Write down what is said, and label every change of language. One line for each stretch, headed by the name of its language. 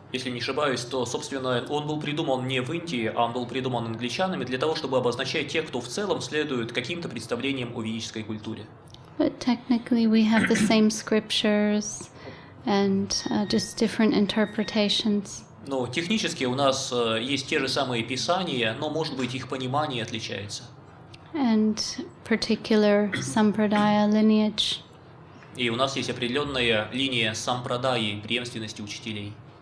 Russian: Если не ошибаюсь, то, собственно, он был придуман не в Индии, а он был придуман англичанами для того, чтобы обозначать тех, кто в целом следует каким-то представлениям о ведической культуре.
English: But technically we have the same scriptures and just different interpretations.
Russian: Но технически у нас есть те же самые писания, но, может быть, их понимание отличается.
English: And particular sampradaya lineage.
Russian: И у нас есть определенная линия сампрадаи, преемственности учителей.